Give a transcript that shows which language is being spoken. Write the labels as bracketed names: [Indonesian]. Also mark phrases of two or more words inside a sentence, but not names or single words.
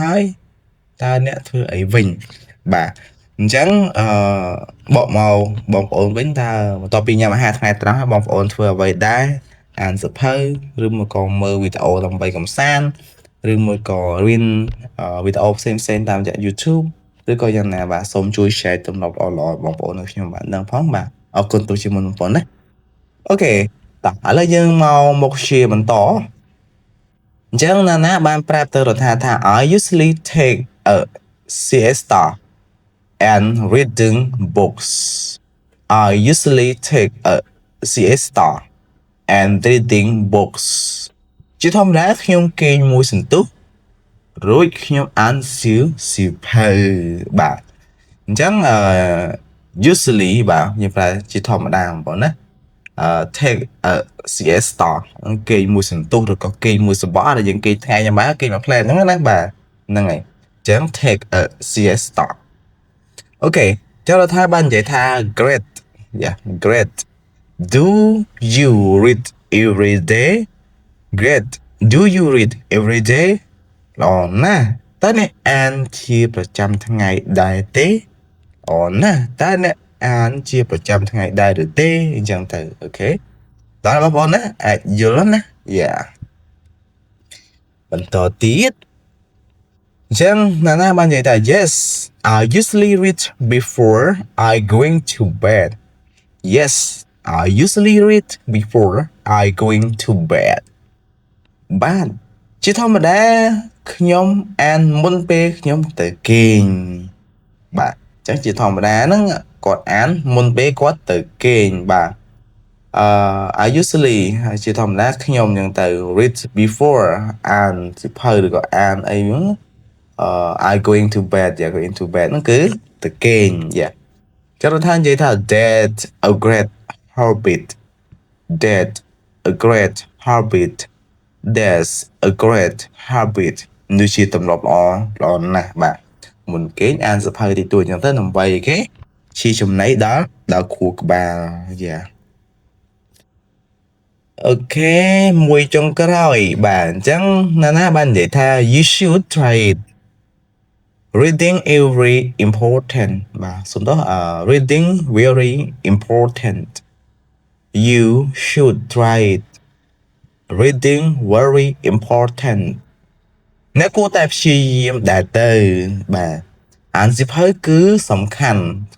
[Khmer] ហើយតើអ្នកធ្វើអីវិញបាទអញ្ចឹងបកមកបងប្អូនវិញតើបន្ទាប់ពីញ៉ាំអាហារថ្ងៃត្រង់ហើយ បងប្អូនធ្វើអ្វីដែរអានសៀវភៅឬមួយក៏មើលវីដេអូដើម្បីកម្សាន្តឬមួយក៏រៀនវីដេអូផ្សេងតាមរយៈ YouTube ឬក៏យ៉ាងណាបាទសូមជួយ share ទំនុកល្អៗបងប្អូនខ្ញុំបាទនឹងផងបាទអរគុណទោះជាមុនបងប្អូនណាអូខេតោះឥឡូវយើងមក share បន្តអញ្ចឹងណាបានប្រាប់ទៅរដ្ឋាថា [English] I usually take a siesta and reading books I usually take a siesta and reading books [Khmer] ជាធម្មតាខ្ញុំគេងមួយសន្ទុះរួចខ្ញុំអានសៀវភៅបាទអញ្ចឹងusually បាទយើងប្រែជាធម្មតាបងប្អូនណា [English] take a siesta [Khmer] គេងមួយសន្ទុះឬក៏គេងមួយសបល់ដែលយើងគេងថ្ងៃយ៉ាងម៉េចគេងមួយផ្លែហ្នឹងណាបាទ ហ្នឹងហើយអញ្ចឹង [English] take a siesta [Khmer] អូខេចុះរដ្ឋាបាននិយាយថា [English] great great do you read every day great do you read every day [Khmer] ល្អណាស់តើអ្នកអានជាប្រចាំថ្ងៃដែរទេល្អណាស់តើអ្នកអានជាប្រចាំថ្ងៃដែរឬទេអញ្ចឹងទៅអូខេតើបងប្អូនណាអាចយល់ណាយ៉ា បន្តទៀតអញ្ចឹងណាបាននិយាយថា [English] Yes I usually read before I going to bed Yes I usually read before I going to bed [Khmer] បាទជាធម្មតាខ្ញុំអា នមុនពេលខ្ញុំទៅគេងបាទអញ្ចឹងជាធម្មតាហ្នឹងគាត់អានមុនពេលគាត់ទៅគេងបាទ [English] I usually [Khmer] ជាធម្មតាខ្ញុំអញ្ចឹងទៅ [English] read before [Khmer] អានសិភៅឬក៏អានអីហ្នឹង [English] I going to bed going to bed [Khmer] ហ្នឹងគឺទៅគេងចរិតថានិយាយថា [English] that a great habit that a great habit that's a great habit [Khmer] នេះជាទម្លាប់ល្អណាស់បាទមុនគេងអានសភៅទីទួចអញ្ចឹងទៅដើម្បីគេជាចំណៃដល់ខួរក្បាល អូខេមួយចុងក្រោយបាទអញ្ចឹងណាបាននិយាយថា [English] you should try it reading every important [Khmer] បាទសំដៅ [English] reading very important you should try it reading very important [Khmer] អ្នកគួរតែព្យាយាមដែរទៅបាទអានសៀវភៅគឺសំខាន់សំ